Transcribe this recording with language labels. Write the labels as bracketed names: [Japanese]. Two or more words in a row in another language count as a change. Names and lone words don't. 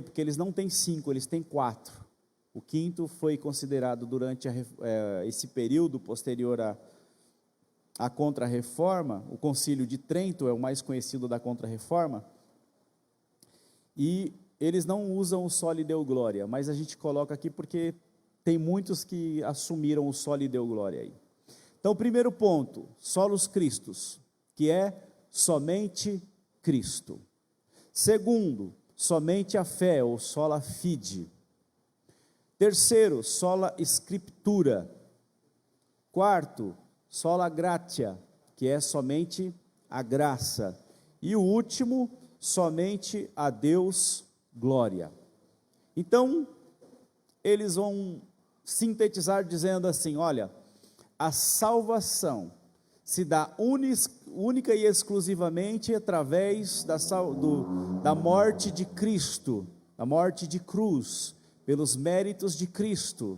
[Portuguese] Porque eles não têm 5, eles têm 4. O quinto foi considerado durante esse período posterior à Contra-Reforma, o Concílio de Trento é o mais conhecido da Contra-Reforma, e eles não usam o [Latin] Soli Deo Gloria, [Portuguese] mas a gente coloca aqui porque tem muitos que assumiram o [Latin] Soli Deo Gloria [Portuguese] aí. Então, primeiro ponto, [Latin] Solus Christus, [Portuguese] que é somente Cristo. Segundo, somente a fé, ou [Latin] sola fide. Terceiro, sola scriptura. Quarto, sola gratia, [Portuguese] que é somente a graça. E o último, somente a Deus glória. Então, eles vão sintetizar dizendo assim, olha, a salvação se dá única e exclusivamente através da morte de Cristo, da morte de cruz, pelos méritos de Cristo.